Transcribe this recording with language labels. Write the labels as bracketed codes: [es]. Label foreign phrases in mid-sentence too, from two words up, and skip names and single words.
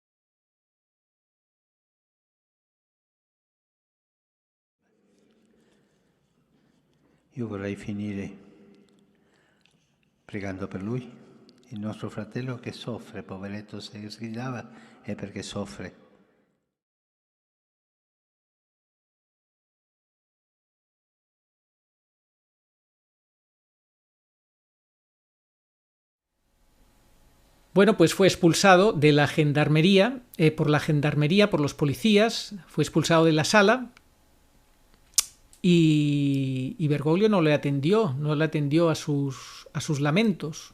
[it] Io vorrei finire pregando per lui, il nostro fratello che soffre, poveretto, se sgridava è perché soffre. [es] Bueno, pues fue expulsado de la gendarmería, por los policías, fue expulsado de la sala y Bergoglio no le atendió a sus lamentos.